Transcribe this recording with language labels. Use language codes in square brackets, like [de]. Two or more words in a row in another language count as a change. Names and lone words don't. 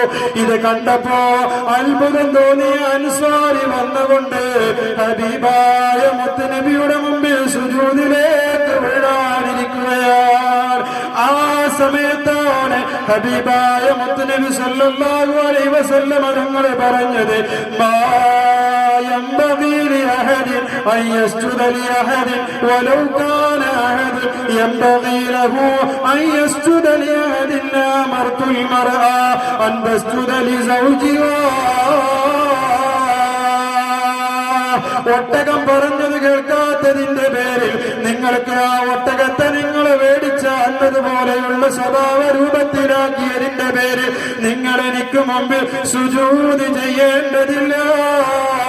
[ml] ഇത് കണ്ടപ്പോ അത്ഭുതം തോന്നിയ അൻസ്വാരി വന്നുകൊണ്ട് ഹബീബായ മുത്തുനബിയുടെ മുമ്പിൽ സുജൂദിലേക്ക് വീഴാനിരിക്കുകയാണ്. ആ സമയത്താണ് ഹബീബായ മുത്തുനബി [ar] صلى الله عليه وسلم [ml] തങ്ങൾ പറഞ്ഞത് [ar] മാ ينبغي لأحد أن يسجد لأحد ولو كان أحد ينبغي له أن يسجد لأحد لأمرت المرأة أن تسجد لزوجها. [ml] ഒട്ടകം പറഞ്ഞത് കേൾക്കാത്തതിന്റെ പേരിൽ നിങ്ങൾക്ക് ആ ഒട്ടകത്തെ നിങ്ങൾ മേടിച്ച അന്നതുപോലെയുള്ള സ്വഭാവ രൂപത്തിലാക്കിയതിന്റെ പേരിൽ നിങ്ങൾ എനിക്ക് മുമ്പിൽ സുജൂദ് ചെയ്യേണ്ടതില്ല.